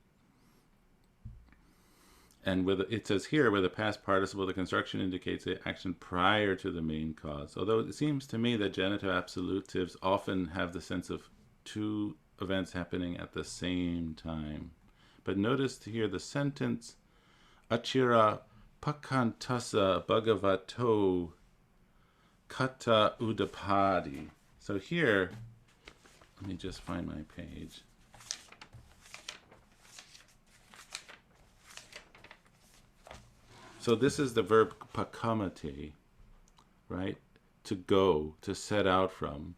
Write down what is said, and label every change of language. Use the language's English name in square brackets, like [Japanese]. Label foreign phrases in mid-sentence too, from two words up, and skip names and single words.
[English] And it says here, where the past participle, the construction indicates the action prior to the main cause. Although it seems to me that genitive absolutives often have the sense of two events happening at the same time. But notice here the sentence, [Pali] Achira pakantasa bhagavato kata udapadi. [English] So here, let me just find my page. So this is the verb pakamati, right? To go, to set out from.